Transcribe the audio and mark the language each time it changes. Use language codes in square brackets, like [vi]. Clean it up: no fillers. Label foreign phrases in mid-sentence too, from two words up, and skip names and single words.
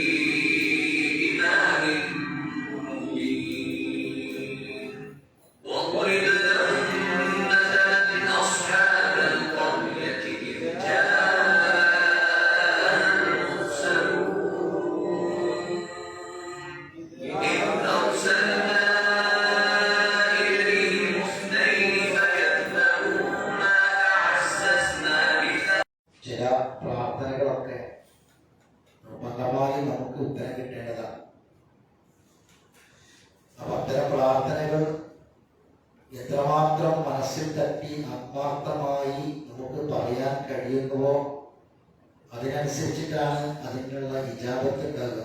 [ar] إمام مبين واضرب لهم مثلا أصحاب القرية إذ جاءها المرسلون إذ أرسلنا إليهم اثنين فكذبوهما فعززنا [ml] ചില പ്രാർത്ഥനകളൊക്കെ നിർബന്ധമായി നമുക്ക് ഉത്തരം കിട്ടേണ്ടതാണ്. അപ്പൊ അത്തരം പ്രാർത്ഥനകൾ എത്രമാത്രം മനസ്സിൽ തട്ടി ആത്മാർത്ഥമായി നമുക്ക് പറയാൻ കഴിയുന്നുവോ അതിനനുസരിച്ചിട്ടാണ് അതിനുള്ള ഇജാബത്ത് ഉണ്ടാകുക.